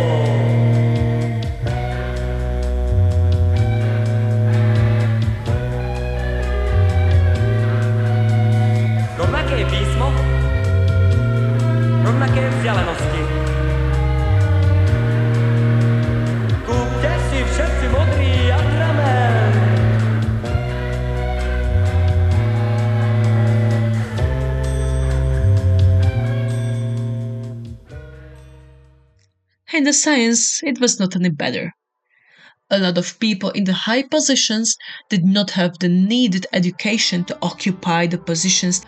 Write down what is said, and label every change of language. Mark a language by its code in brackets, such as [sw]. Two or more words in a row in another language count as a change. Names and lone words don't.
[sk] Rovnaké písmo, rovnaké vzdialenosti. Kúpte si všetci modrý atrament. [en] In the science, it was not any better. A lot of people in the high positions did not have the needed education to occupy the positions.